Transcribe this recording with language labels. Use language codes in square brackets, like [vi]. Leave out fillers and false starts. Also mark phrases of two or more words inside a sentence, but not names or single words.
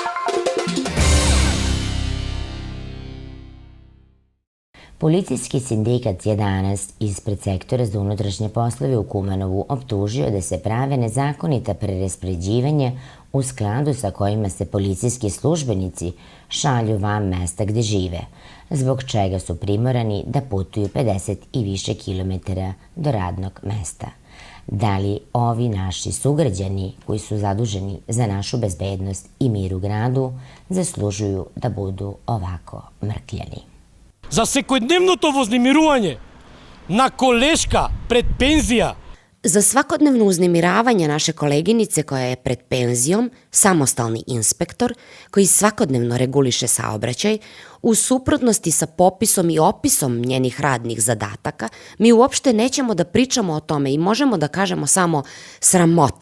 [sr] Policijski sindikat je danas ispred sektora za unutrašnje poslove u Kumanovu optužio da se prave nezakonita preraspoređivanja u skladu sa kojima se policijski službenici šalju van mesta gde žive, zbog čega su primorani da putuju 50 i više kilometara do radnog mesta. Da li ovi naši sugrađani koji su zaduženi za našu bezbednost i mir u gradu zaslužuju da budu ovako mrkljani? [mk] За секојдневното вознемирување na koleška pred penzija. [sr] Za svakodnevno uznemiravanje naše koleginice koja je pred penzijom samostalni inspektor koji svakodnevno reguliše saobraćaj, u suprotnosti sa popisom i opisom njenih radnih zadataka, mi uopšte nećemo da pričamo o tome i možemo da kažemo samo sramota.